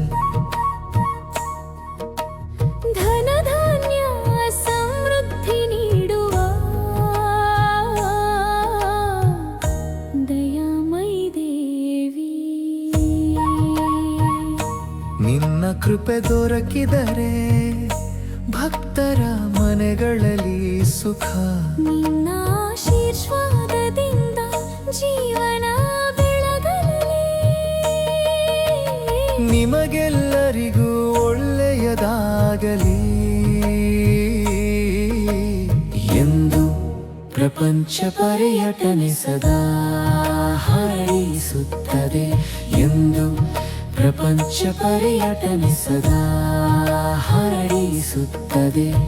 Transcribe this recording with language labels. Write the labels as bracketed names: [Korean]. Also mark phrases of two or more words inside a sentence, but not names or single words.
[Kannada] ಧನ ಧಾನ್ಯ ಸಮೃದ್ಧಿ ನೀಡುವ ದಯಾಮಯಿ ದೇವಿ ನಿನ್ನ ಕೃಪೆ ದೊರಕಿದರೆ ಭಕ್ತರ ಮನೆಗಳಲ್ಲಿ ಸುಖ, ನಿನ್ನ ಆಶೀರ್ವಾದದಿಂದ ಜೀವನ ಬೆಳಗಲಿ, ನಿಮಗೆಲ್ಲರಿಗೂ ಒಳ್ಳೆಯದಾಗಲಿ ಎಂದು ಪ್ರಪಂಚ ಪರ್ಯಟನೆ ಸದಾ ಹಾರೈಸುತ್ತದೆ, ಎಂದು ಪ್ರಪಂಚ ಪರ್ಯಟನೆ ಸದಾ ಹಾರೈಸುತ್ತದೆ.